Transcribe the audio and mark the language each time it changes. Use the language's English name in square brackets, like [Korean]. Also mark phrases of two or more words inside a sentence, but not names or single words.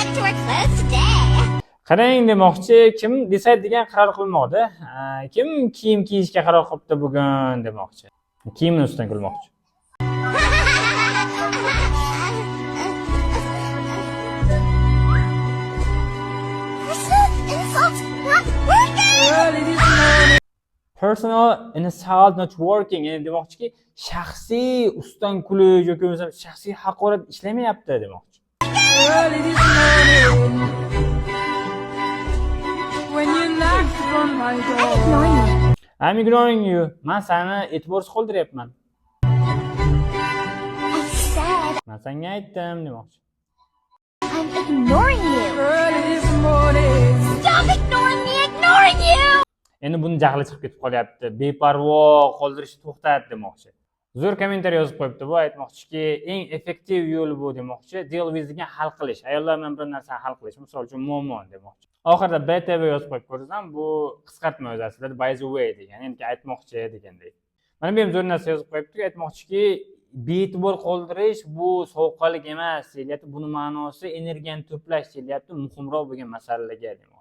[English] clothes today. [Uzbek] Qarang demoqchi, kim decide degan qaror qilmoqda. Kim kiyim kiyishga qaror qilibdi bugun demoqchi. Kiyimni ustidan kulmoqchi. [English] Personal insult not working. [Uzbek] Yani demoqchiki, shaxsiy ustidan kulish yoki bo'lmasa shaxsiy haqorat ishlamayapti demoqchi. [English] I'm ignoring you. [Uzbek] Men seni e'tiborsiz qoldiryapman. [English] I said [Uzbek] Men senga aytdim demoqchi. [English] I'm ignoring you. Stop ignoring me, ignoring you. [Uzbek] Endi buni jahli chiqib ketib qolyapti. Beparvo qoldirishni to'xtat demoqchi. Zo'r kommentariy yozib qo'yibdi. Bu aytmoqchiki, eng effektiv yo'l bu demoqchi. [English] Deal with [Uzbek] degan hal qilish. Ayollar bilan bir narsani hal qilish, misol uchun muammo demoqchi. Oxirida BTV yozib qo'yib ko'rsam, bu qisqartma o'zi aslida [English] by the way [Uzbek] degan, ya'ni aytmoqchi degandek. Mana bu ham zo'r narsa yozib qo'yibdi, aytmoqchiki, bee'tibor qoldirish bu sovuqqonlik emas, deyapti. Buni ma'nosi energiyani to'plash, deyapti, muhimroq bo'lgan masalalarga.